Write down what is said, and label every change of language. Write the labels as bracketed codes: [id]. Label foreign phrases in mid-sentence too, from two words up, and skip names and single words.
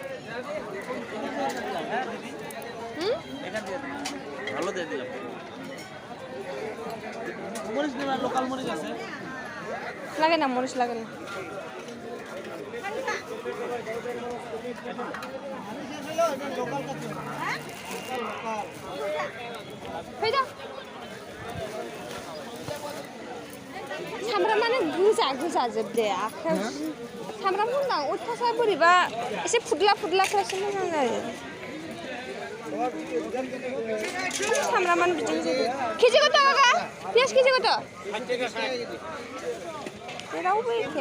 [bn] ভালো দিয়ে দিলাম মরিচ দিলাম লোকাল মরিচ আছে লাগে না মরিচ লাগে না ফেদা [brx] सामब्रामानो गोजा जोबदे आखायाव सामब्राम मोजां अयथासार बोरैबा एसे फुदला खालामनो मोजां जायो सामब्रामान बिदिनो जायो केजि कत काका पियास केजि कत जेरावबो एखे